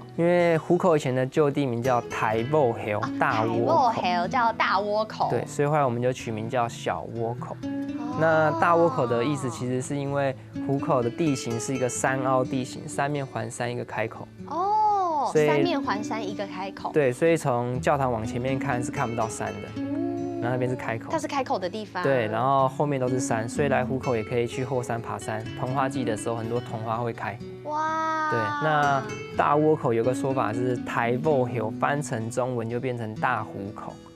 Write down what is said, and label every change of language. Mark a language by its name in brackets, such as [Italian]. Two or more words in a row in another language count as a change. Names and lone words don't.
[Chinese] 因為虎口以前的舊地名叫台埔口，大窩口。台埔口叫大窩口。對，所以後來我們就取名叫小窩口。那大窩口的意思其實是因為虎口的地形是一個山凹地形，三面環山，一個開口。哦，三面環山，一個開口。對，所以從教堂往前面看是看不到山的。然後那邊是開口，它是開口的地方。對，然後後面都是山，所以來虎口也可以去後山爬山。桐花季的時候，很多桐花會開。哇！對，那大窩口有個說法是台埔口，翻成中文就變成大虎口。